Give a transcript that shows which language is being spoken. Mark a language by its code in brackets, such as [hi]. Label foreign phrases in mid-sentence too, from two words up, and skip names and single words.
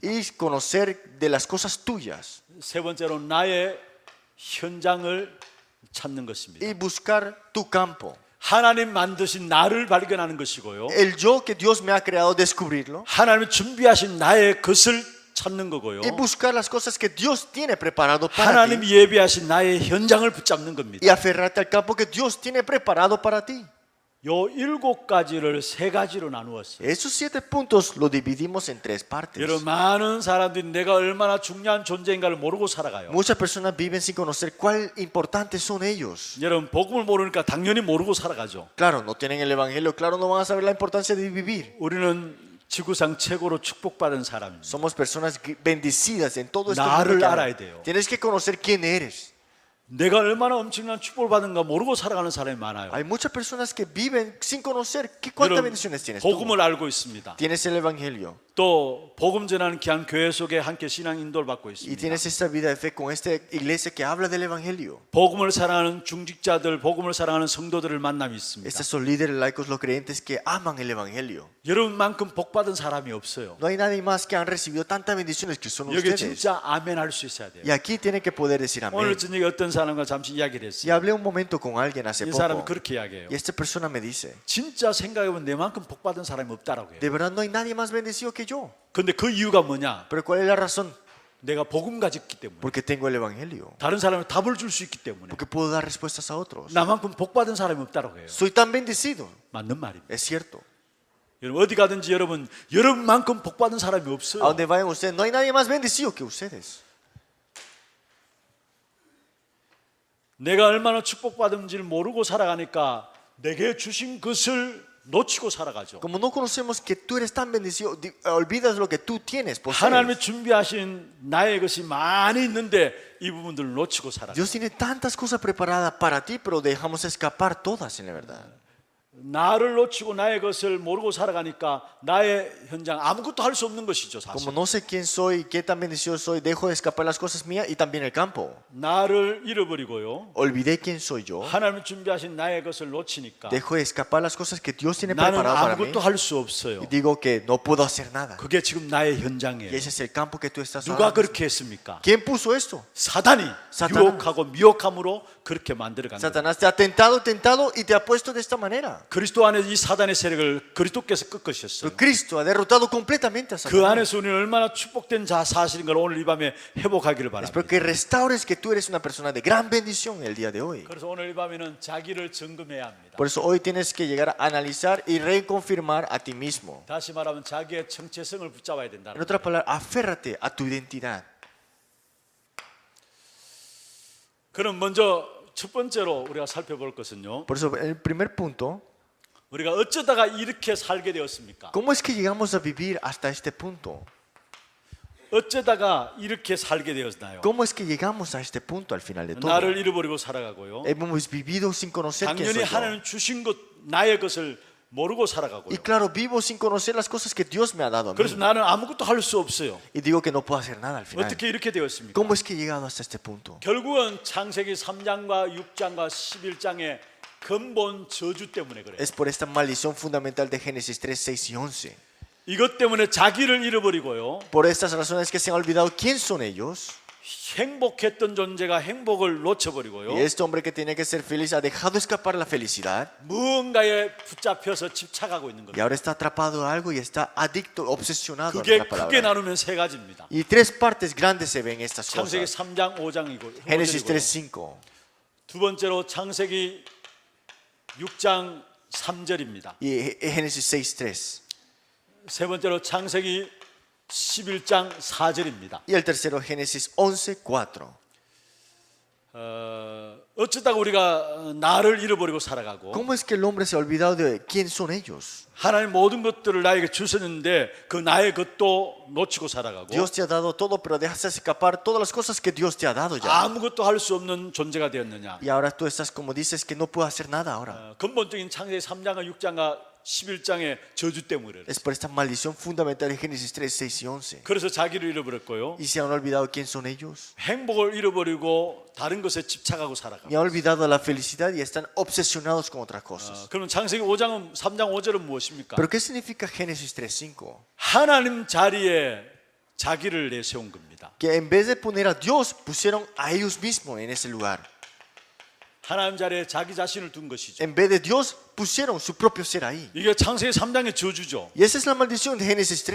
[es] y conocer de las cosas tuyas [ko] 세 번째로 나의 현장을 찾는 것입니다. [es] y buscar tu campo. [ko] 하나님 만드신 나를 발견하는 것이고요. [es] El yo que Dios me ha creado, descubrirlo [ko] 하나님이 준비하신 나의 것을 찾는 거고요. [es] y buscar las cosas que Dios tiene preparado para [ko] 하나님이 [es] ti [ko] 예비하신 나의 현장을 붙잡는 겁니다. [es] y aferrarte al campo que Dios tiene preparado para ti. [ko] 요 7가지를 3가지로 나누었어요. [es] Esos 7 puntos lo dividimos en 3 partes. [ko] 여러분 많은 사람들이 내가 얼마나 중요한 존재인가를 모르고 살아가요. [es] Muchas personas viven sin conocer cuán importantes son ellos. [ko] 여러분 복음을 모르니까 당연히 모르고 살아가죠. [es] Claro, no tienen el evangelio, claro, no van a saber la importancia de vivir. [ko] 우리는 지구상 최고로 축복받은 사람입니다. [es] Somos personas bendecidas en todo este [ko] 나를 [es] mundo. [ko] 알아야 돼요. [es] Tienes que conocer quién eres. [ko] 내가 얼마나 엄청난 축복을 받은가 모르고 살아가는 사람이 많아요. [es] Hay muchas personas que viven sin conocer cuántas [ko] 여러분 [es] bendiciones tienes tú. [ko] 복음을 알고 있습니다. [es] Tienes el evangelio [ko] 또 복음 전하는 귀한 교회 속에 함께 신앙 인도를 받고 [es] y [ko] 있습니다. [es] tienes esta vida de fe con esta iglesia que habla del evangelio. [ko] 복음을 사랑하는 중직자들, 복음을 사랑하는 성도들을 만남이 있습니다. [es] Estos son líderes laicos, los creyentes que aman el evangelio. [ko] 여러분만큼 복 받은 사람이 없어요. [es] No hay nadie más que han recibido tantas bendiciones que son [ko] 여기 [es] ustedes. [ko] 진짜 아멘 할 수 있어야 돼요. [es] Y aquí tienen que poder decir [ko] 오늘 [es] amén. [ko] 저녁에 어떤 사람과 잠시 이야기를 [es] Y [ko] 했어요. [es] hablé un momento con alguien hace [ko] 이 사람은 [es] poco [ko] 그렇게 이야기해요. [es] y esta persona me dice, [ko] 진짜 생각해보면 내만큼 복 받은 사람이 없다라고 해요. [es] de verdad no hay nadie más bendecido que yo. [ko] 근데 그 이유가 뭐냐? [es] Pero ¿cuál es la razón? [ko] 내가 복음 가졌기 때문에. [es] Porque tengo el evangelio. [ko] 다른 사람은 답을 줄 수 있기 때문에. [es] Porque puedo dar respuestas a otros. [ko] 나만큼 복 받은 사람이 없다라고 해요. [es] Soy tan bendecido. [ko] 맞는 말입니다. [es] Es cierto. [ko] 여러분 어디 가든지 여러분만큼 복 받은 사람이 [es] A [ko] 없어요. [es] donde vayan ustedes, no hay nadie más bendecido que ustedes. [ko] 내가 얼마나 축복받은지를 모르고 살아가니까 내게 주신 것을 놓치고 살아가죠. [es] Como no conocemos que tú eres tan bendecido, olvidas lo que tú tienes, posees. [ko] 하나님이 준비하신 나의 것이 많이 있는데 이 부분들을 놓치고 살아가요. [es] Dios tiene tantas cosas preparadas para ti, pero dejamos escapar todas en la verdad. [ko] 나를 놓치고 나의 것을 모르고 살아가니까 나의 현장 아무것도 할 수 없는 것이죠, 사실. [es] Como no sé quién soy, qué tan bendecido soy, dejo de escapar las cosas mías y también el campo. [ko] 나를 잃어버리고요. [es] Olvidé quién soy yo. [ko] 하나님이 준비하신 나의 것을 놓치니까 [es] Dejo de escapar las cosas que Dios tiene [ko] 나는 [es] preparado para mí. [ko] 아무것도 할 수 없어요. [es] Y digo que no puedo hacer nada. [ko] 그게 지금 나의 [es] Y [ko] 현장이에요. [es] ese es el campo que tú estás [ko] 누가 [es] ahora mismo. [ko] 그렇게 했습니까? [es] ¿Quién puso esto? [ko] 사단이 사탄은- 유혹하고 미혹함으로 그렇게 만들어간 거예요. [es] Satanás te ha tentado y te ha puesto de esta manera. [ko] 그리스도 안에 이 사단의 세력을 그리스도께서 꺾으셨어요. [es] Pero Cristo ha derrotado completamente a [ko] 그 [es] Satanás. [ko] 안에서 우리는 얼마나 축복된 사실인 걸 오늘 이 밤에 회복하기를 [es] Espero [ko] 바랍니다. [es] que restaures que tú eres una persona de gran bendición el día de hoy. [ko] 그래서 오늘 이 밤에는 자기를 점검해야 합니다. [es] Por eso hoy tienes que llegar a analizar y reconfirmar a ti mismo. [ko] 다시 말하면 자기의 정체성을 붙잡아야 된다. [es] En otras palabras, aférrate a tu identidad. [ko] 그럼 먼저 첫 번째로 우리가 살펴볼 것은요. [es] Por eso, el primer punto, [ko] 우리가 어쩌다가 이렇게 살게 되었습니까? [es] ¿cómo es que llegamos a vivir hasta este punto? [ko] 어쩌다가 이렇게 살게 되었나요? [es] ¿Cómo es que llegamos a este punto al final de todo? [ko] 나를 잃어버리고 살아가고요. [es] Hemos vivido sin conocer quién [ko] 당연히 [es] soy yo. [ko] 하나님 주신 것 나의 것을 모르고 살아가고요. [es] Y claro, vivo sin conocer las cosas que Dios me ha dado a mí. [ko] 그래서 나는 아무것도 할 수 없어요. [es] Y digo que no puedo hacer nada al final. [ko] 어떻게 이렇게 되었습니까? [es] ¿Cómo es que he llegado hasta este punto? [ko] 결국은 창세기 3장과 6장과 11장의 근본 저주 때문에 그래요. [es] Es por esta maldición fundamental de Génesis 3, 6 y 11. [ko] 이것 때문에 자기를 잃어버리고요. [es] Por estas razones que se han olvidado quién son ellos. [ko] 행복했던 존재가 행복을 놓쳐버리고요. [es] Y este hombre que tenía que ser feliz ha dejado escapar la felicidad. [ko] 무언가에 붙잡혀서 집착하고 있는 [es] Y [ko] 겁니다. [es] ahora está atrapado a algo y está adicto, obsesionado a [ko] 그게 [es] la [ko] 크게 [es] palabra. [ko] 나누면 세 가지입니다. [es] Y tres partes grandes se ven estas [ko] 창세기 [es] cosas. [ko] 3장 5장이고 [es] Génesis 3, 5. [ko] 두 번째로 창세기 6장 3절입니다. [es] Y Génesis 6, 3. [ko] 세 번째로 창세기 11장 4절입니다. [es] Y el tercero, Génesis 11, 4. [ko] 어쩌다가 우리가 나를 잃어버리고 살아가고 [es] ¿Cómo es que el hombre se ha olvidado de quién son ellos? [ko] 하나님 모든 것들을 나에게 주셨는데 그 나의 것도 놓치고 살아가고 [es] Dios te ha dado todo, pero dejas escapar todas las cosas que Dios te ha dado ya. [ko] 아무것도 할 수 없는 존재가 되었느냐. [es] Y ahora tú estás como dices que no puedo hacer nada ahora. [ko] 근본적인 창세기 3장과 6장과 11장의 저주 때문에 [es] Es por esta maldición fundamental de Génesis 3, 6 y 11. [ko] 그래서 자기를 잃어버렸고요. [es] Y se han olvidado quién son ellos. [ko] 행복을 잃어버리고 다른 것에 집착하고 살아가고 [es] Y han olvidado la felicidad y están obsesionados con otras cosas. [ko] 그러면 창세기 5장은 3장 5절은 무엇입니까? [es] ¿Pero qué significa Génesis 3, 5? [ko] 하나님 자리에 자기를 내세운 겁니다. [es] Que en vez de poner a Dios, pusieron a ellos mismos en ese lugar. [ko] 하나님 자리에 자기 자신을 둔 것이죠. [es] En vez de Dios, pusieron su propio ser ahí. [ko] 이게 창세기 3장의 저주죠. [es] Y esa es la maldición de Génesis 3.